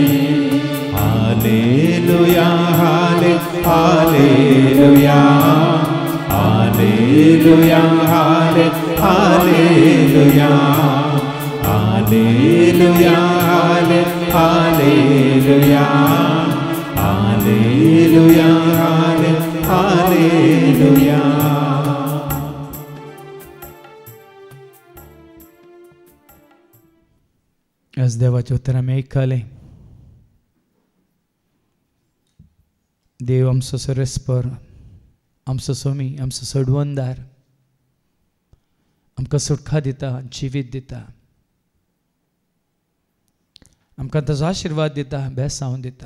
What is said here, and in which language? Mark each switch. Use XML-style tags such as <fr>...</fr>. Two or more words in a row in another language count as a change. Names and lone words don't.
<he>הללויה הללו הללויה, הללויה הללו הללויה, הללויה הללו הללויה, הללויה הללו הללויה.</he> <kok>आज देवाच्या उतरांत ऐकले. देव आमचो सरस्पर, आमचो स्वामी, आमचो सोडवणदार, आमकां सुटका दिता, जिवीत दिता, आमकां ताजो आशिर्वाद दिता, बेसांव दिता.</kok>